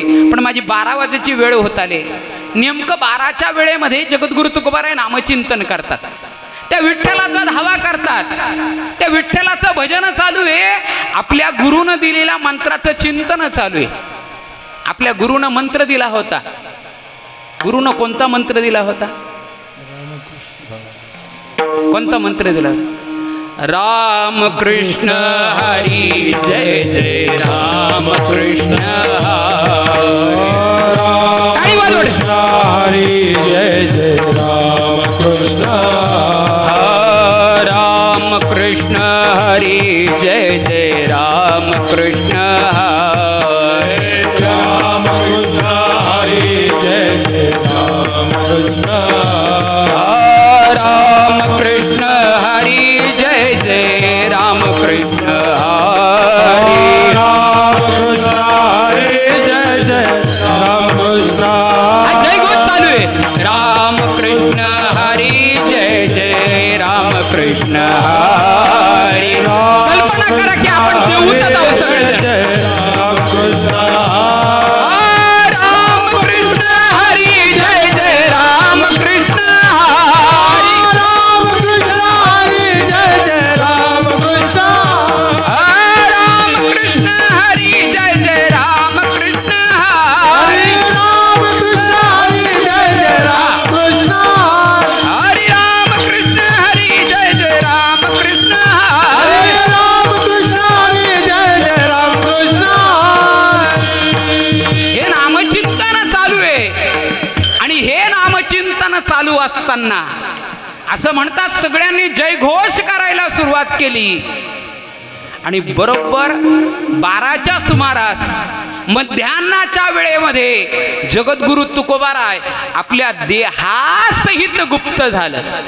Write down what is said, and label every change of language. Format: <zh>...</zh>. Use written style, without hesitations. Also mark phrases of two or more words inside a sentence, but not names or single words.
<mr>पण माझी 12 वाजेची वेळ होत आले, नेमकं 12च्या वेळेमध्ये जगद्गुरु तुकोबाराय नामचिंतन करतात, त्या विठ्ठलाचा धावा करतात, त्या विठ्ठलाचं भजन चालू आहे, आपल्या गुरुनं दिलेल्या मंत्राचं चिंतन चालू आहे. आपल्या गुरुनं मंत्र दिला होता. गुरुनं कोणता मंत्र दिला होता, कोणता मंत्र दिला? राम कृष्ण हरी जय जय राम कृष्ण हरी जय जय राम कृष्ण, राम कृष्ण हरी जय जय राम कृष्ण, राम कृष्ण हरी जय जय राम कृष्ण, राम कृष्ण हरी जय जय राम कृष्ण हरी, राम कृष्ण हरी जय जय राम कृष्ण, जय गोष्ट चालू आहे. राम कृष्ण हरी जय जय राम कृष्ण हरी. कल्पना करा की आपण देऊतच आहोत सगळे. राम कृष्ण, राम कृष्ण हरी जय जय राम कृष्ण हरी, राम कृष्ण हरी जय जय राम कृष्ण, राम कृष्ण हरी जय जय राम कृष्ण हरी, राम कृष्ण हरी जय जय राम कृष्ण, हरी राम कृष्ण हरी जय जय राम कृष्ण हरी, राम कृष्ण हरी जय जय राम कृष्ण. हे नामचिंतन चालू आहे. आणि हे नामचिंतन चालू असताना असं म्हणतात सगळ्यांनी जयघोष करायला सुरुवात केली. आणि बरोबर 12च्या सुमारास मध्यान्नाच्या वेळेमध्ये जगद्गुरु तुकोबाराय आपल्या देहासहित गुप्त झालं.</mr>